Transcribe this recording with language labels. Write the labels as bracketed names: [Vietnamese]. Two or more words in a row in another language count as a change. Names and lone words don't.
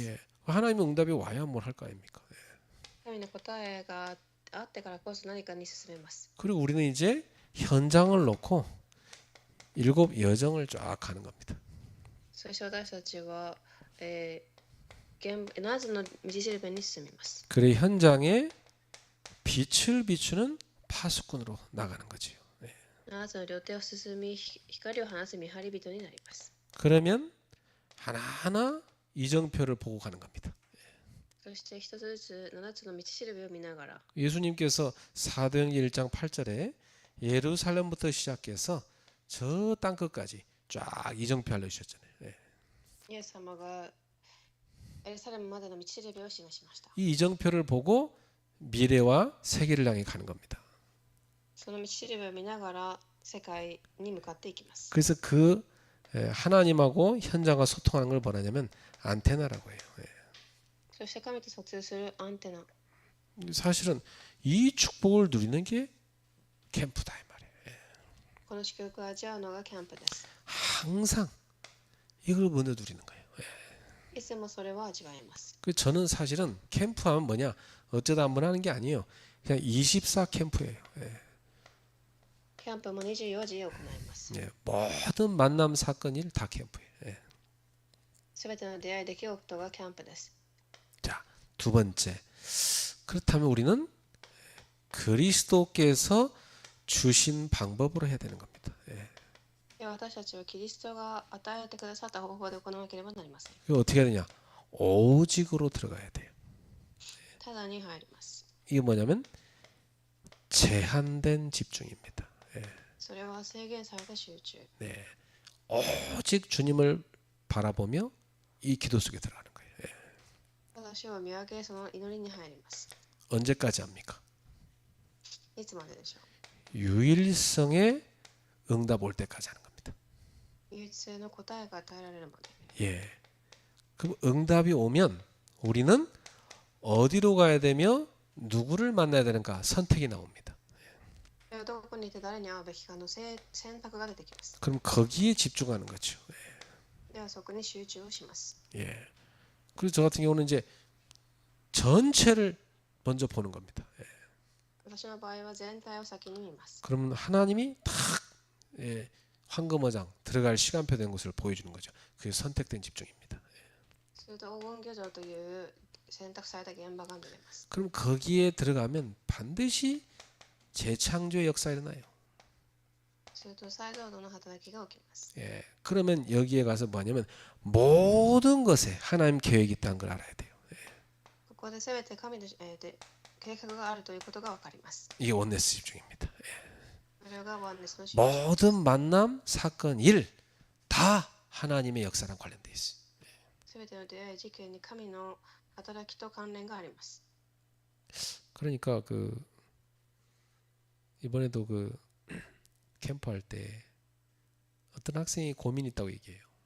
[Korean] 예. 하나님의 응답이 와야 뭘 할 거 아닙니까? 예. [Japanese] 神の答えがあってからこそ何かに進めます。 [Korean] 그리고 우리는 이제 현장을 놓고 7 여정을 쫙 가는 겁니다. [Japanese] そして私たちは、7つの道しるべに進みます。 [Korean] 그래 현장에 빛을 비추는 파수꾼으로 나가는 거지요. 예. [Japanese] 7 つの両手を進み、光を放つ見張り人になります。 [Korean] 그러면 하나하나 이정표를 보고 가는 겁니다. [Japanese] そして一つずつ7つの道しるべを見ながら、 [Korean] 예수님께서 사도행전 1장 8절에 예루살렘부터 시작해서 저 땅끝까지 쫙 이정표 알려주셨잖아요. 예. [Japanese] イエス様がエルサレムまでの道しるべを示しました。 [Korean] 이 이정표를 보고 미래와 세계를 향해 가는 겁니다. [Japanese] その道しるべを見ながら世界に向かっていきます。 [Korean] 그래서 그 하나님하고 현장과 소통하는 걸 뭐냐면 안테나라고 해요. 예. [Japanese] そして神と疎通するアンテナ。 [Korean] 사실은 이 축복을 누리는 게 캠프다 이 말이에요. 예. [Japanese] この祝福を味わうのがキャンプです。 [Korean] 항상 이걸 먼저 누리는 거예요. 예. [Japanese] いつもそれを味わいます。 [Korean] 그 저는 사실은 캠프하면 뭐냐 어쩌다 한번 하는 게 아니에요. 그냥 24 캠프예요. 예. [Japanese] キャンプも24時行います。 [Korean] 예. 모든 만남 사건 일 다 캠프예요. 예. [Japanese] すべての出会い出来事がキャンプです。 [Korean] 자, 두 번째. 그렇다면 우리는 그리스도께서 주신 방법으로 해야 되는 겁니다. 예. [Japanese] では私たちはキリストが与えてくださった方法で行わなければなりません。 [Korean] 이거 어떻게 해야 되냐? 오직으로 들어가야 돼요. [Japanese] ただに入ります。 [Korean] 이게 뭐냐면 제한된 집중입니다. 예. [Japanese] それは制限された集中。 [Korean] 네. 오직 주님을 바라보며 이 기도 속에 들어가는 거예요. 예. [Japanese] ただ主を見上げ、その祈りに入ります。 [Korean] 언제까지 합니까? [Japanese] いつまででしょ [Korean] 유일성의 응답 올 때까지 하는 겁니다. [Japanese] う。唯一性の答えが与えられるまで。 [Korean] 예. 그럼 응답이 오면 우리는 어디로 가야 되며 누구를 만나야 되는가 선택이 나옵니다. [Japanese] ではどこにいて誰に会うべきかの選択が出てきます。 [Korean] 그럼 거기에 집중하는 거죠. [Japanese] ではそこに集中をします。 [Korean] 예. 그래서 저 같은 경우는 이제 전체를 먼저 보는 겁니다. 예. [Japanese] 私の場合は全体を先に見ます。 [Korean] 그러면 하나님이 딱 예, 황금어장 들어갈 시간표 된 곳을 보여주는 거죠. 그게 선택된 집중입니다. [Japanese] すると黄金漁場という選択された現場が見れます。 [Korean] 그럼 거기에 들어가면 반드시 재창조의 역사가 일어나요. [Japanese] すると再造度の働きが起きます。 [Korean] 예, 그러면 여기에 가서 뭐냐면 모든 것에 하나님 계획이 있다는 걸 알아야 돼요. [Japanese] ここで全て神の、計画があるということが分かります。 [Korean] 이게 원네스 집중입니다. [Japanese] それがワンネスの集中。 [Korean] 모든 만남, 사건, 일 다 하나님의 역사랑 관련돼 있어요. [Japanese] 全ての出会い事件に神の働きと関連があります。 [Korean] 그러니까 그 이번에도 그 캠프 할 때 어떤 학생이 고민이 있다고 얘기해요.